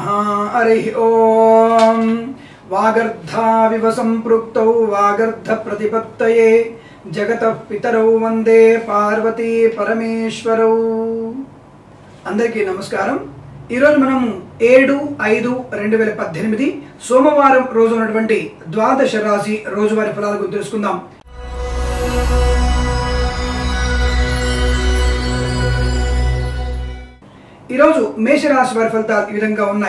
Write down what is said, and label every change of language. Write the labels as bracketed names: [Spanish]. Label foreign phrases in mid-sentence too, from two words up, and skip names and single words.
[Sanskrit] हरि ओम। वागर्धाविव संपृक्तौ वागर्ध प्रतिपत्तये जगतः पितरौ वंदे पार्वती परमेश्वरौ। [Telugu] అందరికీ నమస్కారం। ఈ రోజు మనం 7/5/2018 సోమవారం రోజు ఉన్నటువంటి ద్వాదశ రాశి రోజువారీ ఫలాల గురించి తెలుసుకుందాం. ఈ రోజు మేషరాశి వారి ఫలితాలు ఈ విధంగా ఉన్నాయి.